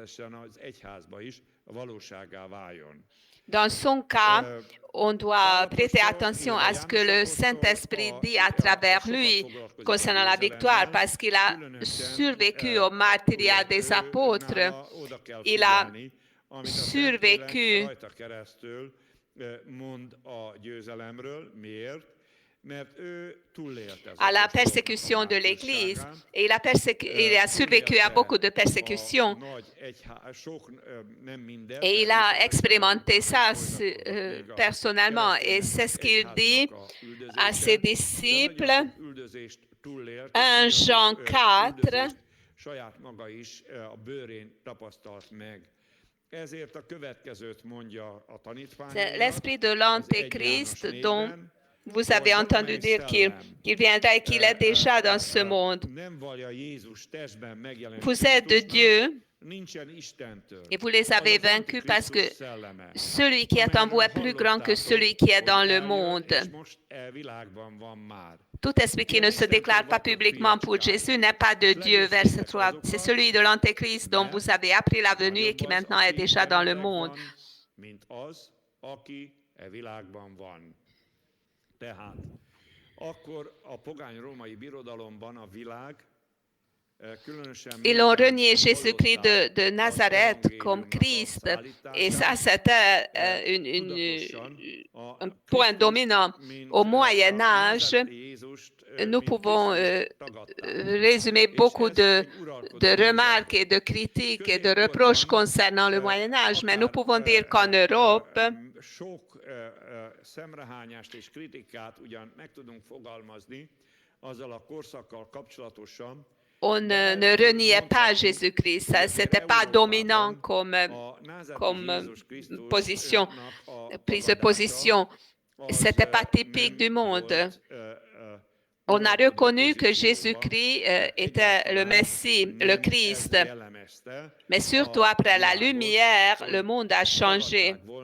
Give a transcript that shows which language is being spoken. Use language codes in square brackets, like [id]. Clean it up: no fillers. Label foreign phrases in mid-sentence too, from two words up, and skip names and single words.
[fr] Dans son cas, on doit prêter attention à ce que le Saint-Esprit dit à travers lui concernant la victoire, parce qu'il a survécu au martyriat des apôtres. Il a survécu [hu] mond a győzelemről. Miért? Mert ő túlélte [fr] à la persécution de l'Église et il a survécu à beaucoup de persécutions et il a expérimenté ça personnellement et c'est ce qu'il dit à ses disciples 1 Jean 4. [hu] Saját maga is a bőrén tapasztalt meg. Ezért a következőt mondja a tanítványoknak. [fr] L'esprit de l'Antéchrist dont vous avez entendu dire qu'il viendra et qu'il est déjà dans ce monde. Vous êtes de Dieu et vous les avez vaincus parce que celui qui est en vous est plus grand que celui qui est dans le monde. Tout esprit qui ne se déclare pas publiquement pour Jésus n'est pas de Dieu. Verset 3. C'est celui de l'Antéchrist dont vous avez appris la venue et qui maintenant est déjà dans le monde. [hu] Tehát akkor a pogány római birodalomban a világ [fr] Ils ont renié Jésus-Christ de Nazareth comme Christ et ça c'était un point dominant. Au Moyen Âge, nous pouvons résumer beaucoup de remarques et de critiques et de reproches concernant le Moyen Âge, mais nous pouvons dire qu'en Europe, [hu] szemrehányást és kritikát ugyan meg tudunk fogalmazni azzal a korszakkal kapcsolatosan. [fr] On ne reniait pas Jésus-Christ, c'était pas dominant comme position, prise de position, c'était pas typique du monde. On a reconnu que Jésus-Christ était le Messie, le Christ, mais surtout après la lumière, le monde a changé.